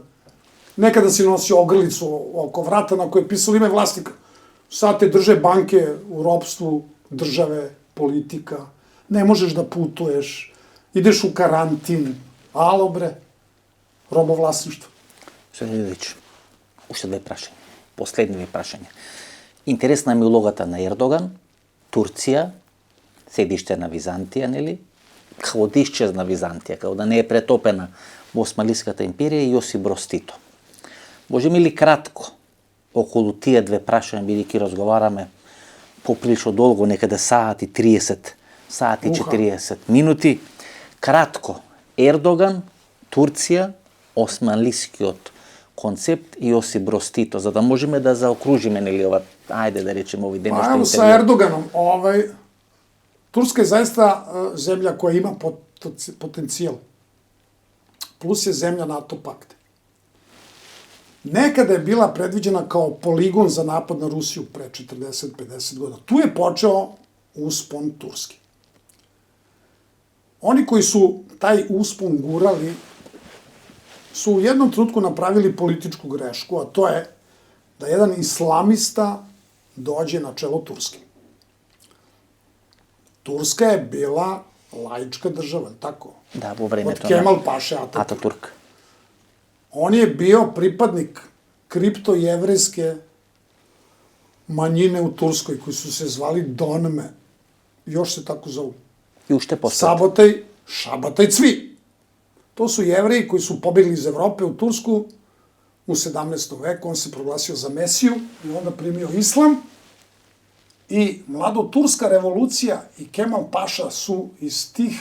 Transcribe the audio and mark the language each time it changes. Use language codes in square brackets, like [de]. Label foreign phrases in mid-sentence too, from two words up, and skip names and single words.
[sr] Nekada si nosio ogrlicu oko vrata na koje je pisalo ime vlasnika. Sad te drže banke u ropstvu, države, politika. Ne možeš da putuješ, ideš u karantin. Alo bre, robovlasništvo. Gospodin Ilić, [mk] уште две прашања. Последни две прашања. Интересна ми улогата на Ердоган, Турција, седиште на Византија, нели? Како да исчезна Византија, како да не е претопена во Османлиската империја и Јосип Броз Тито. Можеме ли кратко околу тие две прашања, бидејќи разговараме поприлично долго, некаде саат и 30, саат и 40 минути, кратко, Ердоган, Турција, османлискиот концепт и Јосип Броз Тито, за да можеме да заокружиме, нели, ова, ајде да речеме, овој ден [sr] Pa evo sa Erdoganom, Turska je zaista zemlja koja ima potencijal. Plus je zemlja NATO pakta. Nekada je bila predviđena kao poligon za napad na Rusiju pre 40-50 godina. Tu je počeo uspon Turski. Oni koji su taj uspon gurali su u jednom trenutku napravili političku grešku, a to je da jedan islamista dođe na čelo Turske. Turska je bila laička država, tako? [mk] Да, во времето [sr] Od Kemal Paše Ataturk. Ататурк. On je bio pripadnik kripto-jevrejske manjine u Turskoj, koji su se zvali Donme. Još se tako zovu. [mk] И уште после. [sr] Sabotaj, Šabataj, Cvi. To su jevreji koji su pobegli iz Evrope u Tursku u 17. veku. On se proglasio za Mesiju i onda primio islam. I mladoturska revolucija i Kemal Paša su iz tih